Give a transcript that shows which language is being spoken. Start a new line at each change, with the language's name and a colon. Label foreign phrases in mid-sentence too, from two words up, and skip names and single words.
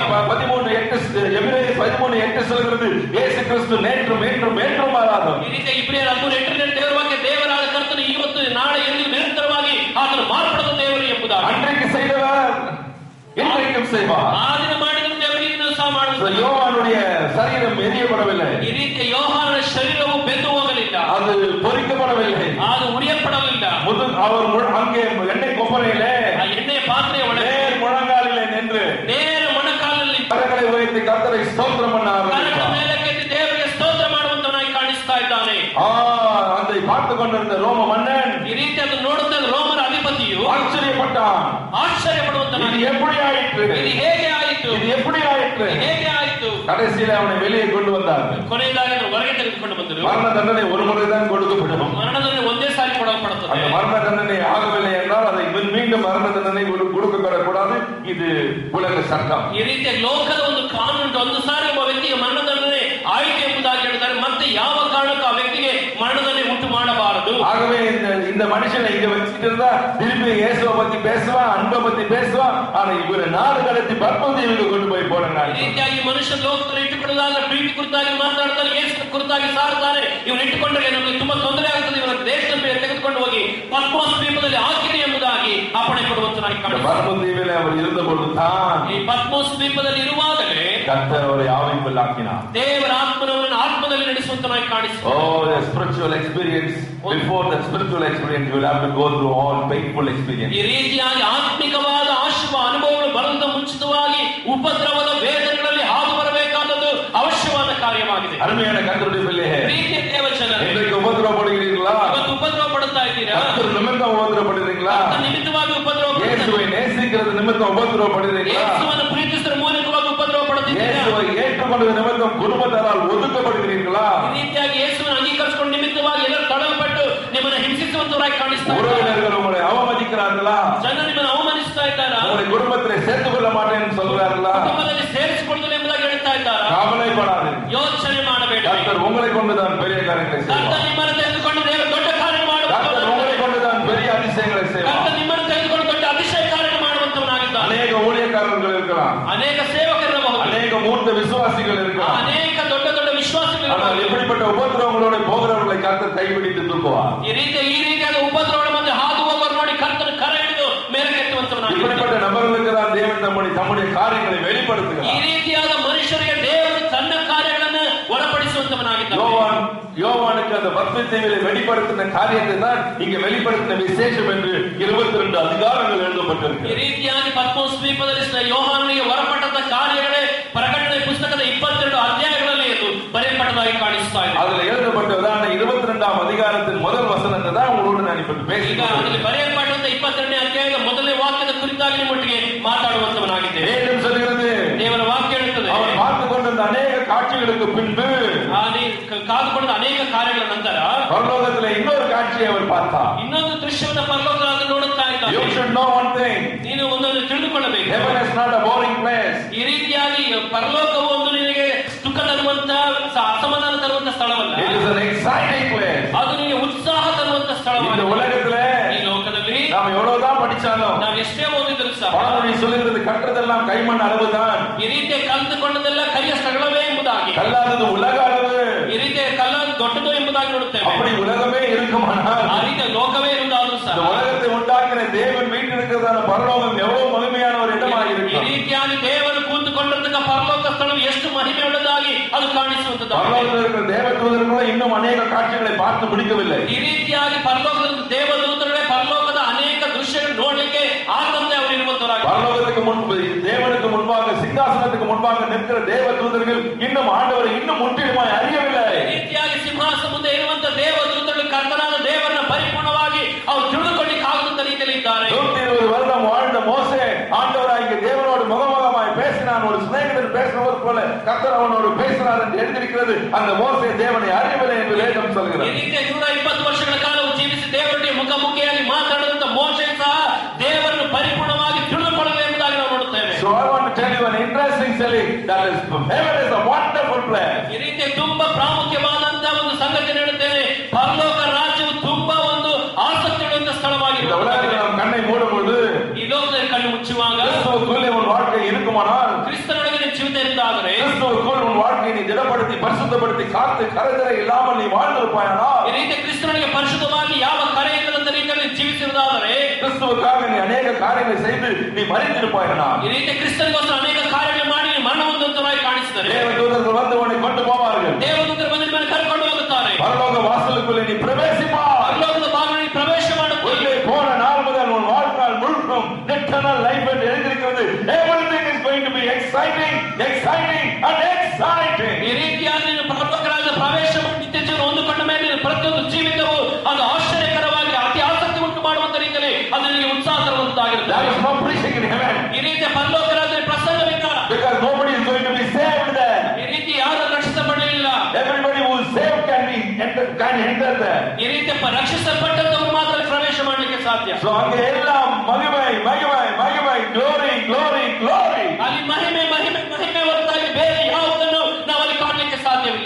Tamil: 13:8 சொல்கிறது, இயேசு கிறிஸ்து நேற்றும் என்றும் என்றும் மாறாதவர்.
Kannada: ಈ ರೀತಿ ಇಬ್ರಿಯರ 13:8 ದೇವರ ವಾಕ್ಯ ದೇವರಾದ ಕರ್ತನು ಇವತ್ತು ನಾಳೆ ಎಂದು ನಿರಂತರವಾಗಿ ಆತನು ಮಾರ್ಪಡದ ದೇವರು ಎಂಬುದಾಗಿ.
Tamil: அன்றைக்கு செய்தவர் இன்றைக்கும் செய்வார்.
Kannada: ಆ ದಿನ ಮಾಡಿದ ದೇವರು ಇನ್ನೂ ಸಹ ಮಾಡುತ್ತಾನೆ.
Tamil: யோவானுடைய சரீரம் எரியப்படவில்லை,
Kannada: ಈ ರೀತಿ ಯೋಹಾನನ ಶರೀರವು ಬೆಂದು ಹೋಗಲಿಲ್ಲ,
Tamil: அது பொரிக்கப்படவில்லை,
Kannada: ಅದು ಉರಿಯಲ್ಪಡಲಿಲ್ಲ.
Tamil: அவர் அங்கே எண்ணெய் கொப்பரையிலே
Kannada: ಆ ಎಣ್ಣೆಯ ಪಾತ್ರೆಯ ಒಳಗೆ
Tamil: நேர் முழங்காலிலே நின்று
Kannada: ನೇರ ಮೊಣಕಾಲಲ್ಲಿ
Tamil: கரங்களை உயர்த்தி கர்த்தரை ஸ்தோத்திரம் பண்ண
Kannada: ಕರಗಳ
Tamil: ஆரம்பித்தார்.
Kannada: ಮೇಲಕ್ಕೆತ್ತಿ ದೇವರಿಗೆ ಸ್ತೋತ್ರ ಮಾಡುವ
Tamil: கொண்டிருந்த ரோம மன்னன்
Kannada: ಈ ರೀತಿ ಅದು ನೋಡುತ್ತ ರೋಮನ ಅಧಿಪತಿಯು
Tamil: ஆச்சரியப்பட்டான்.
Kannada: ಆಶ್ಚರ್ಯಪಡುವಂತ
Tamil: இது எப்படி ஆயிற்று,
Kannada: ಇದು ಹೇಗೆ ಆಯಿತು,
Tamil: இது எப்படி ஆயிற்று.
Kannada: ಹೇಗೆ ಆಯಿತು.
Tamil: கடைசியில அவனை வெளியே கொண்டு வந்தார்கள்.
Kannada: ಕೊನೆಯದಾಗಿ ಹೊರಗೆ ತೆಗೆದುಕೊಂಡು ಬಂದರು.
Tamil: மரண தண்டனை ஒரு முறைதான் கொடுக்கப்படும்.
Kannada: ಮರಣದಂಡನೆ ಒಂದೇ ಸಾರಿ ಕೊಡಲ್ಪಡುತ್ತದೆ.
Tamil: அந்த மரண தண்டனை ஆகவில்லை என்றால் அதை மீண்டும் மரண தண்டனை கொடுக்கப்படக்கூடாது. இது உலக சட்டம்.
Kannada: ಈ ರೀತಿಯ ಲೋಕದ ಒಂದು ಕಾನೂನು. ಒಂದು ಸಾರಿ ಒಬ್ಬ ವ್ಯಕ್ತಿಗೆ ಮರಣದಂಡನೆ ಆಯ್ತು ಎಂಬುದಾಗಿ ಹೇಳಿದ್ದಾರೆ. ಮತ್ತೆ ಯಾವ ಕಾರಣಕ್ಕೂ ಆ ವ್ಯಕ್ತಿಗೆ ಮರಣದಂಡನೆ ಉಂಟು ಮಾಡಬಾರದು.
Tamil: ஆகவே இந்த மனுஷனை இங்க வச்சுட்டு இருந்தா திருப்பி இயேசுவை பத்தி பேசுவான், அன்பை பத்தி பேசுவான். ஆனா இவரை நாடு கடத்தி பத்மதீவுக்கு கொண்டு போய் போடுறாங்க.
Kannada: ಈ ರೀತಿಯಾಗಿ ಮನುಷ್ಯ ಲೋಕದಲ್ಲಿ ಇಟ್ಟುಕೊಳ್ಳುವುದಾದ್ರೆ ಪ್ರೀತಿ ಕುರಿತಾಗಿ ಮಾತಾಡ್ತಾರೆ, ಯೇಸು ಕುರಿತಾಗಿ ಸಾರುತ್ತಾರೆ. ಇವರು ಇಟ್ಟುಕೊಂಡ್ರೆ ನಮಗೆ ತುಂಬಾ ತೊಂದರೆ ಆಗುತ್ತದೆ. ಇವರ ದೇಶದ ಮೇಲೆ ತೆಗೆದುಕೊಂಡು ಹೋಗಿ ಪದ್ಮೋಸ್ ದ್ವೀಪದಲ್ಲಿ ಹಾಕಿರಿ ಎಂಬುದಾಗಿ ಅಪ್ಪಣೆ ಕೊಡುವಂತನಾಗಿ ಕಾಣುತ್ತದೆ.
Tamil: பத்மதீவிலே அவர் இருந்த பொழுதுதான்
Kannada: ಈ ಪದ್ಮೋಸ್ ದ್ವೀಪದಲ್ಲಿ ಇರುವಾಗಲೇ
Tamil: கர்த்தர் அவரை ஆவிக்குள் ஆக்கினார்.
Kannada: ದೇವರ ಆತ್ಮನವರನ್ನು ಆತ್ಮದಲ್ಲಿ ನಡೆಸುವಂತನಾಗಿ ಕಾಣಿಸಿತು.
English: Oh, the spiritual experience. Before the spiritual experience, you will have to go through all painful experience.
Kannada: ಈ ರೀತಿಯಾಗಿ ಆತ್ಮಿಕವಾದ ಅನುಭವಗಳು ಬರದ ಮುಂಚಿತವಾಗಿ ಉಪದ್ರವದ ವೇದನೆಗಳಲ್ಲಿ ಹಾದು ಬರಬೇಕಾದದ್ದು ಅವಶ್ಯವಾದ ಕಾರ್ಯವಾಗಿದೆ.
Tamil: அருமையான கர்த்தருடைய பிள்ளையே,
Kannada: ಪ್ರೀತಿಯ ದೇವಜನರೇ,
Tamil: இன்றைக்கு உபத்திரவப்படுகிறீர்களா?
Kannada: ಇವತ್ತು ಉಪದ್ರವ ಪಡುತ್ತಾ ಇದ್ದೀರಾ?
Tamil: கர்த்தர் நிமித்தம் உபத்திரவப்படுகிறீங்களா?
Kannada: ನಿಮಿತ್ತವಾಗಿ ಉಪದ್ರವ ಪಡುತ್ತಾ
Tamil: இயேசுவை நேசிக்கிறது நிமித்தம் உபத்திரவப்படுகிறீர்களா?
Kannada: ಯೇಸುವನ್ನು ಪ್ರೀತಿಸುವ ಮೂಲಕವಾಗಿ ಉಪದ್ರವ ಪಡುತ್ತಿದ್ದೀರಾ?
Tamil: இயேசுவை ஏற்றுக்கொண்டது நிமித்தம் குடும்பத்தாரால் ஒதுக்கப்படுகிறீர்களா?
Kannada: ಈ ರೀತಿಯಾಗಿ ಯೇಸುವನ್ನು ಅಂಗೀಕರಿಸಿಕೊಂಡು ನಿಮಿತ್ತವಾಗಿ ಎಲ್ಲರೂ ತಡಲ್ಪಟ್ಟು ನಿಮ್ಮನ್ನು ಹಿಂಸಿಸುವಂತವರಾಗಿ ಕಾಣಿಸ್ತಾರೆ.
Tamil: உறவினர்கள் உங்களை அவமதிக்கிறார்களா?
Kannada: ಜನರು ನಿಮ್ಮನ್ನು ಅವಮಾನಿಸ್ತಾ ಇದ್ದಾರಾ?
Tamil: உங்களை குடும்பத்திலே சேர்த்துக் கொள்ள மாட்டேன் என்று சொல்கிறார்களா?
Kannada: ಕುಟುಂಬದಲ್ಲಿ ಸೇರಿಸಿಕೊಳ್ಳುವುದಿಲ್ಲ ಎಂಬುದಾಗಿ ಹೇಳ್ತಾ ಇದ್ದಾರಾ?
Tamil: கவலைப்படாது.
Kannada: ಯೋಚನೆ ಮಾಡಬೇಡಿ.
Tamil: கர்த்தர் உங்களை கொண்டுதான் பெரிய காரியங்களை செய்வார்.
Kannada: ಕರ್ತನು ನಿಮ್ಮನ್ನು ತೆಗೆದುಕೊಂಡು ದೇವರು ದೊಡ್ಡ ಕಾರ್ಯ
Tamil: கர்த்தர் உங்களை
Kannada: ಮಾಡುವಂತ,
Tamil: கொண்டுதான் பெரிய அதிசயங்களை செய்வார்.
Kannada: ಕರ್ತನು ನಿಮ್ಮನ್ನು ತೆಗೆದುಕೊಂಡು ದೊಡ್ಡ ಅತಿಶಯ ಕಾರ್ಯ ಮಾಡುವಂತವನಾಗಿದ್ದಾನೆ.
Tamil: அநேக ஊழியக்காரர்கள் இருக்கலாம்,
Kannada: ಅನೇಕ ಸೇವಕರಿರಬಹುದು,
Tamil: அநேக மூத்த விசுவாசிகள் இருக்கலாம்.
Kannada: ಅನೇಕ ದೊಡ್ಡ ದೊಡ್ಡ
Tamil: ஆனால்
Kannada: ವಿಶ್ವಾಸಿಗಳು.
Tamil: எப்படிப்பட்ட உபத்திரவங்களோட போகிறவர்களை கர்த்தர் கைபிடித்து தூக்குவார்.
Kannada: ಈ ರೀತಿಯಾದ ಉಪದ್ರವಗಳ ಮಧ್ಯೆ ಹಾದು ಹೋಗುವರು ನೋಡಿ ಕರ್ತನು ಕರೆ ಹಿಡಿದು ಮೇಲಕ್ಕೆತ್ತುವಂತವನಾಗಿದ್ದಾನೆ.
Tamil: இப்படிப்பட்ட நபர்களுக்கு தான் தேவன் தம்முடைய காரியங்களை
Kannada: ಈ
Tamil: வெளிப்படுத்துகிறார்.
Kannada: ರೀತಿಯಾದ ಮನುಷ್ಯರಿಗೆ ದೇವರು ತನ್ನ ಕಾರ್ಯಗಳನ್ನು ಒಳಪಡಿಸುವಂತವನಾಗಿದ್ದಾನೆ.
Tamil: யோவானுக்கு அந்த பத்மதீவிலே வெளிப்படுத்தின காரியத்தை தான் இங்க வெளிப்படுத்தின விசேஷம் என்று 22 அதிகாரங்கள்
Kannada: ಈ
Tamil: எழுதப்பட்டிருக்கு.
Kannada: ರೀತಿಯಾಗಿ ಪದ್ಮೋಸ್ ದ್ವೀಪದಲ್ಲಿ ಯೋಹಾನನಿಗೆ ಹೊರಪಟ್ಟಂತ ಕಾರ್ಯಗಳೇ ಪ್ರಕಟಣೆ ಪುಸ್ತಕದ 22 ಅಧ್ಯಾಯಗಳಲ್ಲಿ ಅದು ಬರೆಯಲ್ಪಟ್ಟದಾಗಿ ಕಾಣಿಸ್ತಾ ಇದೆ.
Tamil: அதுல எழுதப்பட்டதான 22ஆம் அதிகாரத்தின் முதல் வசனத்தை தான் உங்களோடு நான் இப்ப
Kannada: ಈಗ
Tamil: பேசுகிறேன்.
Kannada: ಅದರಲ್ಲಿ ಬರೆಯಲ್ಪಟ್ಟಂತ 22ನೇ ಅಧ್ಯಾಯದ ಮೊದಲನೇ ವಾಕ್ಯದ ಕುರಿತಾಗಿ ನಿಮ್ಮೊಟ್ಟಿಗೆ ಮಾತಾಡುವಂತವನಾಗಿದ್ದೇನೆ.
Tamil: வேதம் சொல்கிறது,
Kannada: ದೇವರ ವಾಕ್ಯ ಹೇಳುತ್ತದೆ,
Tamil: அவர் பார்த்து கொண்டிருந்த அநேக காட்சிகளுக்கு பின்பு
Kannada: ಕಾದುಕೊಂಡ ಅನೇಕ ಕಾರ್ಯಗಳ ನಂತರ
Tamil: பரலோகத்திலே இன்னொரு காட்சியை அவர் பார்த்தார்.
Kannada: ಇನ್ನೊಂದು ದೃಶ್ಯವನ್ನು ಪರಲೋಕದಲ್ಲಿ ನೋಡುತ್ತಾ ಇದ್ದಾನೆ.
English: You should know one thing.
Kannada: ನೀನು ಒಂದನ್ನು ತಿಳಿದುಕೊಳ್ಳಬೇಕು.
English: Heaven is not a boring place.
Kannada: ಈ ರೀತಿಯಾಗಿ ಪರಲೋಕವು ಒಂದು ನಿನಗೆ ದುಃಖ ತರುವಂತ, ಅಸಮಾಧಾನ ತರುವಂತ ಸ್ಥಳವಲ್ಲ.
English: It is an exciting place.
Kannada: ಅದು ನಿನಗೆ ಉತ್ಸಾಹ ತರುವಂತ
Tamil: இந்த
Kannada: ಸ್ಥಳವಾಗಿದೆ.
Tamil: உலகத்திலே
Kannada: ಈ ಲೋಕದಲ್ಲಿ
Tamil: நாம் எவ்வளவுதான் படிச்சாலும்
Kannada: ನಾವು ಎಷ್ಟೇ ಓದಿದ್ರು ಸಹ
Tamil: பழமொழி சொல்லுகிறது, கற்றதெல்லாம் கைமண் அளவுதான்,
Kannada: ಈ ರೀತಿಯ ಕಲಿತುಕೊಂಡದೆಲ್ಲ ಕೈಯ ಸ್ಥಳವೇ ಎಂಬುದಾಗಿ,
Tamil: கல்லாதது உலக அளவு.
Kannada: ಈ ರೀತಿಯ ಕಲ್ಲ ದೊಡ್ಡದು ಎಂಬುದಾಗಿ ನೋಡುತ್ತೇವೆ.
Tamil: அப்படி உலகமே இருக்குமானால்
Kannada: ಆ ರೀತಿಯ ಲೋಕವೇ ಇರುವುದಾದ್ರೂ ಸಹ
Tamil: இந்த உலகத்தை உண்டாக்கின தேவன் வீட்டிருக்கிறதான பரலோகம் எவ்வளவு மகிமையான ஒரு இடமாக
Kannada: ಈ
Tamil: இருக்கு.
Kannada: ರೀತಿಯಾಗಿ ದೇವರು ಕೂತುಕೊಂಡಿರ್ತಕ್ಕ ಪರಲೋಕ ಸ್ಥಳವು ಎಷ್ಟು ಮಹಿಮೆ ಉಳ್ಳದಾಗಿ ಅದು ಕಾಣಿಸುವಂತದ್ದು.
Tamil: பரலோகத்தில் இருக்கிற தேவதூதர்களும் இன்னும் அநேக காட்சிகளை பார்த்து முடிக்கவில்லை.
Kannada: ಈ ರೀತಿಯಾಗಿ ಪರಲೋಕದ ದೇವದೂತರುಗಳೇ ಪರಲೋಕದ ಅನೇಕ ದೃಶ್ಯಗಳು ನೋಡಲಿಕ್ಕೆ ಆಗದಂತೆ ಅವರು ಇರುವಂತವರಾಗಿ,
Tamil: பரலோகத்துக்கு முன்பு தேவனுக்கு முன்பாக சிங்காசனத்துக்கு முன்பாக நிற்கிற தேவதூதர்கள் இன்னும் ஆண்டவரை இன்னும் முற்றிலுமாய் அறியவில்லை.
Kannada: ಈ ರೀತಿಯಾಗಿ ಸಿಂಹಾಸನ ಮುಂದೆ ಇರುವಂತ ದೇವದೂತರು ಕರ್ತನಾದ ದೇವರನ್ನ ಪರಿಪೂರ್ಣವಾಗಿ ಅವರು ತಿಳಿದುಕೊಳ್ಳಿಕ್ಕೆ ಆಗುವಂತ ರೀತಿಯಲ್ಲಿ ಇದ್ದಾರೆ.
Tamil: 120 வருடம் வாழ்ந்த மோசே ஆண்டவராகிய தேவனோடு முகமுகமாய் பேசினான். ஒரு சிநேகிதன் பேசுனவர் போல கர்த்தர் அவனோடு பேசினார் என்று எழுதியிருக்கிறது. அந்த மோசே தேவனை அறியவில்லை என்று வேதம்
Kannada: ಈ
Tamil: சொல்கிறது.
Kannada: ರೀತಿಯ 120 ವರ್ಷಗಳ ಕಾಲವು ಜೀವಿಸಿ ದೇವರೊಟ್ಟಿಗೆ ಮುಖಾಮುಖಿಯಾಗಿ ಮಾತಾಡಿದಂತ ಮೋಶೆ ಸಹ ದೇವರನ್ನು ಪರಿಪೂರ್ಣವಾಗಿ ತಿಳಿದುಕೊಳ್ಳಲು ಎಂಬುದಾಗಿ ನಾವು ನೋಡುತ್ತೇವೆ.
English: So I want to tell you an interesting telling that is heaven is a wonderful place.
Kannada: ಈ ರೀತಿಯ ತುಂಬಾ ಪ್ರಾಮುಖ್ಯವಾದಂತಹ ಒಂದು ಸಂಗತಿ ಹೇಳುತ್ತೇನೆ. ಪರಲೋಕ ರಾಜ್ಯವು ತುಂಬಾ ಒಂದು ಆಸಕ್ತಿ ಉಳ್ಳ
Tamil: இந்த
Kannada: ಸ್ಥಳವಾಗಿದೆ.
Tamil: உலகத்தில் நாம் கண்ணை மூடும் பொழுது
Kannada: ಈ ಲೋಕದಲ್ಲಿ ಕಣ್ಣು ಮುಚ್ಚುವಾಗ
Tamil: கிறிஸ்துவுக்குள்ளே உன் வாழ்க்கை இருக்குமானால்,
Kannada: ಕ್ರಿಸ್ತನೊಳಗೆ ನಿನ್ನ ಜೀವಿತ ಇರುವುದಾದರೆ,
Tamil: கிறிஸ்துவுக்குள் உன் வாழ்க்கையை நீ திடப்படுத்தி பரிசுத்தப்படுத்தி காத்து கரைதரை இல்லாமல் நீ வாழ்ந்திருப்பாயானால்,
Kannada: ಈ ರೀತಿ ಕ್ರಿಸ್ತನಿಗೆ ಪರಿಶುದ್ಧವಾಗಿ ಯಾವ ಕರೆ ಇಲ್ಲದಂತ ರೀತಿಯಲ್ಲಿ ಜೀವಿಸಿರುವುದಾದರೆ,
Tamil: கிறிஸ்துவுக்காக நீ அநேக காரியங்களை செய்து நீ மறித்திருப்பாயானால்,
Kannada: ಈ ರೀತಿ ಕ್ರಿಸ್ತನಿಗೋಸ್ಕರ ಅನೇಕ ಕಾರ್ಯಗಳು ಮಾಡಿ ಮರಣ ಹೊಂದುವಂತರಾಗಿ ಕಾಣಿಸಿದರೆ,
Tamil: தேவதூதர்கள் வந்து உன்னை கொண்டு போவார்கள்.
Kannada: ದೇವದೂತರು ಬಂದ ಮೇಲೆ ಕರ್ಕೊಂಡು ಹೋಗುತ್ತಾರೆ.
Tamil: பரலோக வாசலுக்குள்ளே நீ பிரவேசிப்பா.
Kannada: ಪರಲೋಕದ ಭಾಗಗಳಲ್ಲಿ ಪ್ರವೇಶ ಮಾಡುತ್ತಾರೆ.
Tamil: உள்ளே போன நாள் முதல் உன் வாழ்நாள் முழுக்கும்
English: eternal life
Tamil: என்று எழுதியிருக்கிறது.
English: Everything is going to be exciting, exciting and exciting.
Kannada: ಈ ರೀತಿಯಾಗಿ ನೀನು ಪರಲೋಕ ರಾಜ್ಯದ ಪ್ರವೇಶ ಮಾಡಿ ನಿತ್ಯ ಜೀವನ ಹೊಂದಿಕೊಂಡ ಮೇಲೆ ಪ್ರತಿಯೊಂದು ಜೀವಿತವು ಅದು ಪ್ರಸಂಗವಾಗಿರುತ್ತದೆ.
English: There is no preaching in heaven.
Kannada: ಈ ರೀತಿಯ ಪರಲೋಕ ರಾಜ್ಯದಲ್ಲಿ ಪ್ರಸಂಗವಿಲ್ಲ.
English: Because nobody is going to be saved there.
Kannada: ಈ ರೀತಿ ಯಾರು ರಕ್ಷಿಸಲ್ಪಡಲಿಲ್ಲ.
English: Everybody who is saved can enter there.
Kannada: ಈ ರೀತಿ ರಕ್ಷಿಸಲ್ಪಟ್ಟವರು ಮಾತ್ರ ಪ್ರವೇಶ ಮಾಡಲಿಕ್ಕೆ ಸಾಧ್ಯ.
Tamil: So அங்க எல்லாம் மகிமை மகிமை மகிமை
English: glory glory glory.
Kannada: ಅಲ್ಲಿ ಮಹಿಮೆ ಮಹಿಮೆ ಮಹಿಮೆ ಹೊರತಾಗಿ ಬೇರೆ ಯಾವುದನ್ನು ನಾವು ಅಲ್ಲಿ ಕಾಣಲಿಕ್ಕೆ ಸಾಧ್ಯವಿಲ್ಲ.